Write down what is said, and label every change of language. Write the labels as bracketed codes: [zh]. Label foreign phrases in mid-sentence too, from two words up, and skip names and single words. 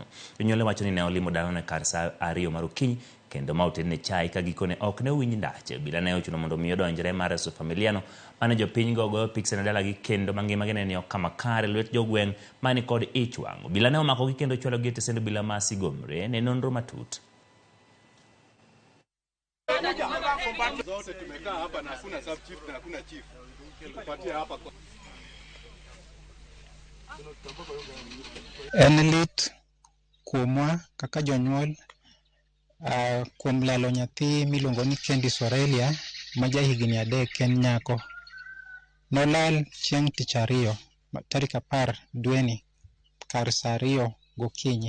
[luo] Jonyuol wacho ni ne olimo dalano e kar saa 2 mar okinyi kendo ma otedne chai ka gikone ok ne owinj ndache. Obila ne ochuno mondo omi odonjre mar reso familiano mane jopiny goyo piks ne dalagi kendo mangimagi ne ni ok kama kare lwet jogweng' mani kod ich wang'. Obila ne omakogi kendo chwalogi e tesend obila ma Sigomre ne nonro matut. [sw] Zote tumekaa hapa na hakuna sub chief na hakuna chief. Tupatie hapa. [luo] Enlit kuomwa kaka jonyuol kuom lalo nyathi miluongo ni Candice Aurelia ma ja higni 3 en nyako. Nolal chieng' tich ariyo tarik 10 dweni kar saa 2 gokinyi.